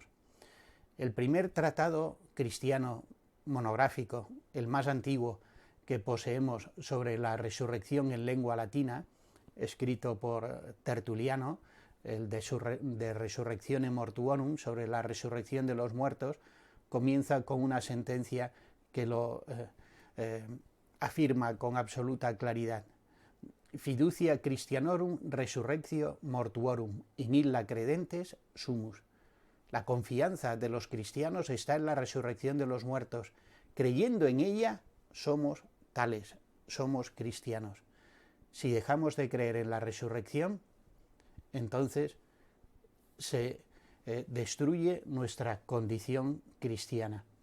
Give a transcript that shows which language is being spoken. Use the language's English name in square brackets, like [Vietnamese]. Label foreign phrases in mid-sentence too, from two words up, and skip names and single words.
[Spanish] El primer tratado cristiano monográfico, el más antiguo que poseemos sobre la resurrección en lengua latina, escrito por Tertuliano, el de Resurrectione Mortuorum, sobre la resurrección de los muertos, comienza con una sentencia que lo afirma con absoluta claridad. [Latin] Fiducia Christianorum resurrectio mortuorum, in illa credentes sumus. [Spanish] La confianza de los cristianos está en la resurrección de los muertos. Creyendo en ella, somos tales, somos cristianos. Si dejamos de creer en la resurrección, entonces se destruye nuestra condición cristiana.